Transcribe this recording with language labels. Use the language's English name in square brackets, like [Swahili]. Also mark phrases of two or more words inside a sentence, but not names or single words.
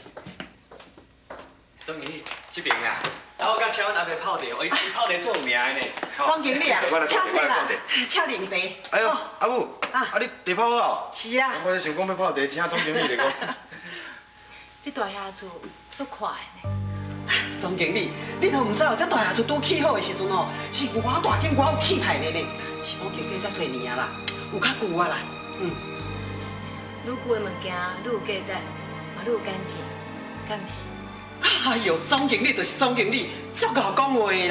[Min Nan Chinese] 总经理，这边啊，我甲请阮阿伯泡茶，伊泡茶做有名的呢。总经理啊，请坐啦，请啉茶。哎呦，阿母，你茶泡好？是啊。我想讲要泡茶，请总经理来讲。这大厦厝足快的呢。总经理，你都唔知道，这大厦厝拄起好的时阵哦，是偌大间偌有气派的呢。是我经过才侪年啊啦，有较旧啊啦。愈旧的物件愈有价值，嘛愈有感情，敢毋是？哎呦，总经理就是总经理，足够讲话的啦。